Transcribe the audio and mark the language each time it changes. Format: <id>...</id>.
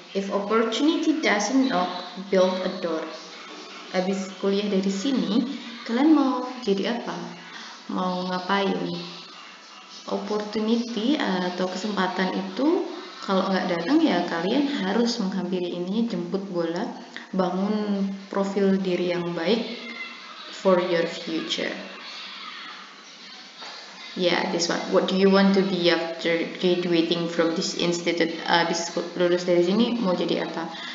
<en>If opportunity doesn't knock, build a door.</en> <id>Habis kuliah dari sini, kalian mau jadi apa? Mau ngapain? Opportunity atau kesempatan itu kalau nggak datang ya kalian harus menghampiri ini, jemput bola, bangun profil diri yang baik</id> <en>for your future. Yeah, this one. What do you want to be after graduating from this institute?</en> <id>Habis lulus dari sini mau jadi apa?</id>